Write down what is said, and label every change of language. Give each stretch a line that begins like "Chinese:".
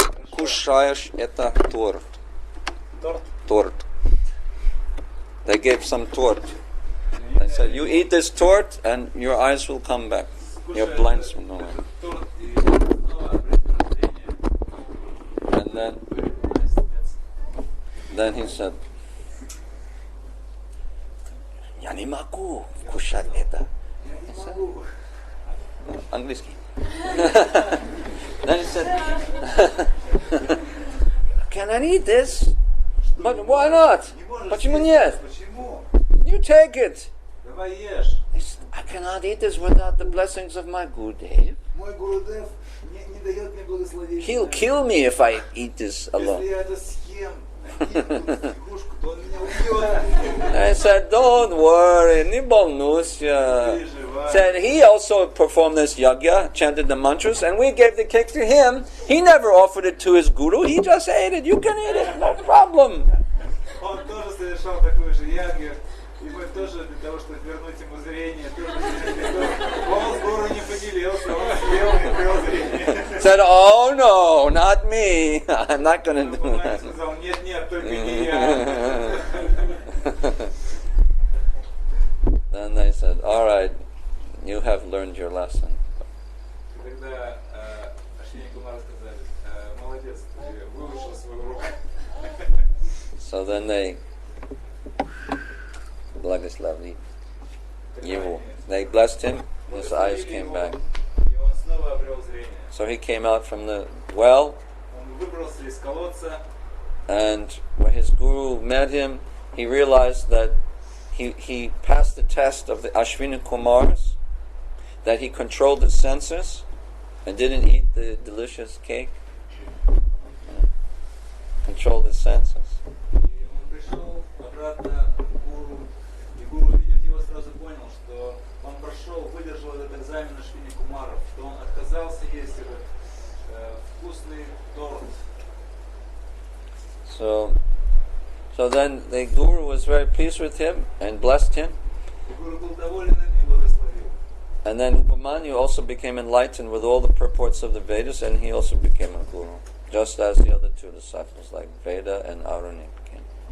Russian: Кушаешь это торт. Торт.
English: They gave some torte. They said, you eat this torte and your eyes will come back. Your blindness will go away. And then he said,
Russian: Я не могу кушать это. Английский.
English: Then he said, can I eat this? But why not?
Russian: Почему нет?
English: You take it.
Russian: Давай ешь.
English: I cannot eat this without the blessings of my Gurudev.
Russian: Мой Гурудев не дает мне благословения.
English: He'll kill me if I eat this alone.
Russian: Если я это съем, игрушку, то он меня убьет.
English: I said, don't worry,
Russian: не волнуйся.
English: Said he also performed this yagya, chanted the mantras, and we gave the cake to him. He never offered it to his guru, he just ate it. You can eat it, no problem.
Russian: Он тоже совершал такую же ягью, и мы тоже для того, чтобы вернуть ему зрение, тоже он с гуру не поделился, он съел и обрел зрение.
English: Said, oh no, not me. I'm not going to do
Russian: Он
English: that.
Russian: сказал, нет, только не я.
English: Then they said, all right, you have learned your lesson.
Russian: Тогда Ашвини Кумары сказали, молодец, ты выучил свой урок.
English: So then they
Russian: благословили его.
English: They blessed him, his eyes came back.
Russian: И он снова обрел зрение.
English: So he came out from the well,
Russian: Он выбрался из колодца,
English: and when his guru met him, he realized that he passed the test of the Ashwini Kumars, that he controlled his senses and didn't eat the delicious cake. Controlled his senses.
Russian: и он пришел обратно к гуру, и гуру, увидев его, сразу понял, что он прошел, выдержал этот экзамен Ашвини Кумаров, что он отказался есть этот вкусный торт.
English: So then the guru was very pleased with him and blessed him.
Russian: И гуру был доволен им и благословил.
English: And then Upamanyu also became enlightened with all the purports of the Vedas, and he also became a guru, just as the other two disciples, like Veda and Aruni, became.